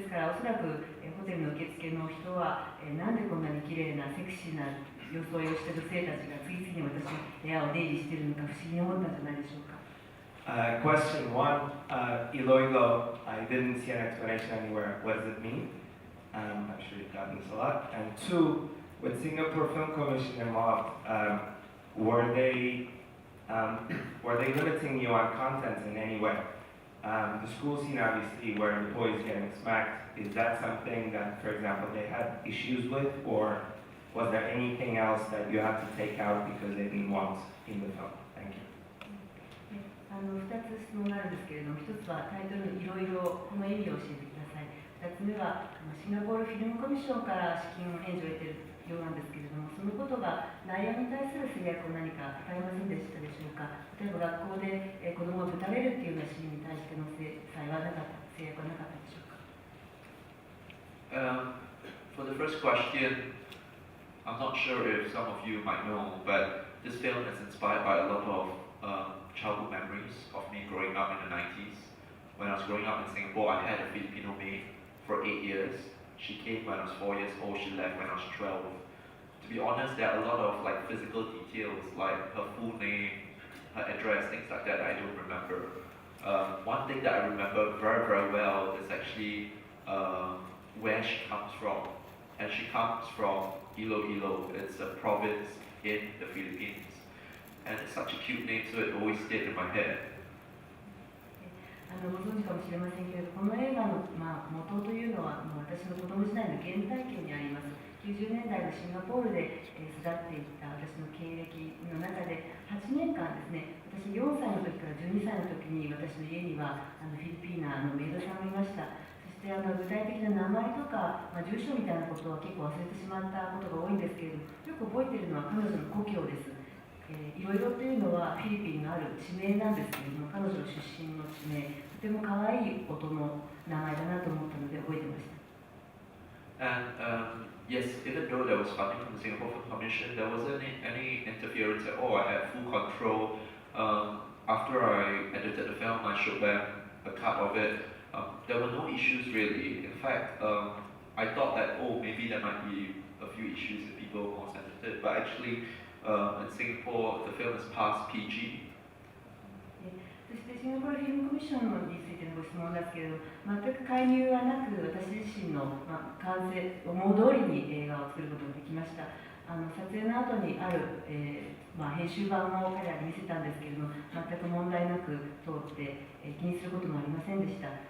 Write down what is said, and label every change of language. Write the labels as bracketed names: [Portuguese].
[Japanese] ですから、おそらくホテルの受付の人は、なんでこんなに綺麗なセクシーな装いをした女性たちが次々に私の部屋を出入りしているのか不思議に思ったんじゃないでしょうか。 [English] Question one, Ilo Ilo, I didn't see an explanation anywhere. What does it mean? I'm sure you've gotten this a lot. And two, with Singapore Film Commission involved, were they limiting you on content in any way? The school scene, obviously, where the boys getting smacked, is that something that, for example, they had issues with, or was there anything else that you had to take out because they didn't want in the film? Thank you. [Japanese] 2つ質問があるんですけれども、1つはタイトルのいろいろこの意味を教えてください。 2つ目はシンガポールフィルムコミッションから資金援助を得ているようなんですけれども、そのことが内容に対する制約を何か与えませんでしたでしょうか。例えば学校で子供をぶたれるっていうようなシーンに対しての制裁はなかった、制約はなかったでしょうか。 [English] For the first question, I'm not sure if some of you might know, but this film is inspired by a lot of childhood memories of me growing up in the 90s. When I was growing up in Singapore, I had a Filipino maid for 8 years. She came when I was 4 years old, she left when I was 12. To be honest, there are a lot of like physical details, like her full name, her address, things like that I don't remember. One thing that I remember very, very well is actually where she comes from. And she comes from Ilo Ilo. It's a province in the Philippines. And it's such a cute name, so it always stayed in my head. [Japanese] ご存知かもしれませんけれど、この映画の、元というのは私の子供時代の原体験にあります。 90年代のシンガポールで育っていった私の経歴の中で8年間ですね、私4歳の時から12歳の時に私の家にはフィリピーナのメイドさんがいました。そして具体的な名前とか、住所みたいなことは結構忘れてしまったことが多いんですけれど、よく覚えているのは彼女の故郷です。いろいろというのはフィリピンのある地名なんですけれども、彼女の出身の地名、とても可愛い音の名前だなと思ったので覚えてました。 [English] And yes, even though there was funding from the Singapore Film Commission, there wasn't any interference at all. I had full control. After I edited the film, I showed them a cut of it. There were no issues really. In fact, I thought that, maybe there might be a few issues if people were more sensitive, but actually, in Singapore, the film is past PG. [Japanese] そしてシンガポールフィルムコミッションについてのご質問ですけれど、全く介入はなく、私自身の完成、思う通りに映画を作ることができました。撮影の後にある、編集版を彼らに見せたんですけれども、全く問題なく通って、気にすることもありませんでした。